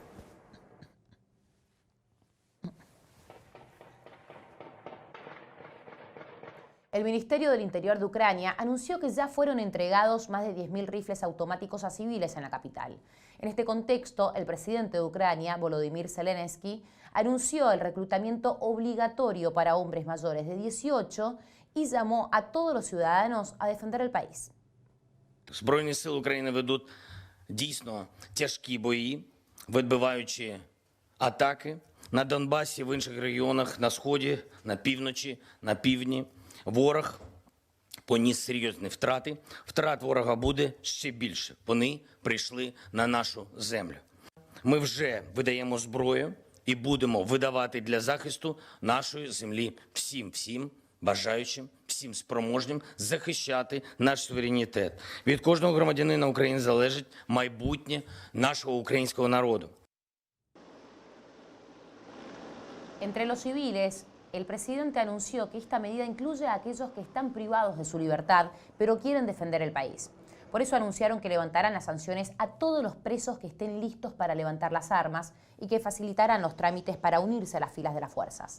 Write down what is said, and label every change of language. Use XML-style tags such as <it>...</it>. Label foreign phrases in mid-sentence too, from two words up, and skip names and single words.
<es>El Ministerio del Interior de Ucrania anunció que ya fueron entregados más de 10.000 rifles automáticos a civiles en la capital. En este contexto, el presidente de Ucrania, Volodymyr Zelensky, anunció el reclutamiento obligatorio para hombres mayores de 18 y llamó a todos los ciudadanos a defender el país.</es> <uk>Збройні сили України ведуть дійсно тяжкі бої, відбиваючи атаки на Донбасі, в інших регіонах, на сході, на півночі, на півдні. Ворог поніс серйозні втрати. Втрат ворога буде ще більше. Вони прийшли на нашу землю. Ми вже видаємо зброю і будемо видавати для захисту нашої землі всім бажаючим, всім спроможним захищати наш суверенітет. Від кожного громадянина України залежить майбутнє нашого українського народу.</uk> <es>Entre los civiles, el presidente anunció que esta medida incluye a aquellos que están privados de su libertad, pero quieren defender el país. Por eso anunciaron que levantarán las sanciones a todos los presos que estén listos para levantar las armas y que facilitarán los trámites para unirse a las filas de las fuerzas.</es>